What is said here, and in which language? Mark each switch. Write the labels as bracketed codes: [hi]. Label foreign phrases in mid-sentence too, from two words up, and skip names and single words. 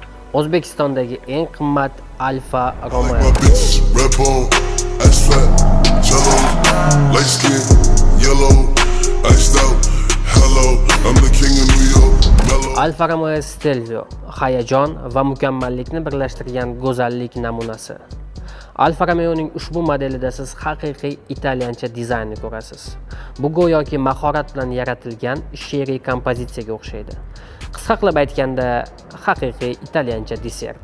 [uz] O'zbekistondagi eng qimmat Alfa Romeo. [en] My bitch, red bone, ass fat, jello, light skin, yellow, iced out, hello, I'm the king of New York, mellow. [uz] Alfa Romeo Stelvio hayajon va mukammallikni birlashtirgan go'zallik namunasi. Alfa Romeoning ushbu modelida siz haqiqiy italyancha dizaynni ko'rasiz. Bu go'yoki mahorat bilan yaratilgan she'riy kompozitsiyaga o'xshaydi. Qisqa qilib aytganda, haqiqiy italyancha desert.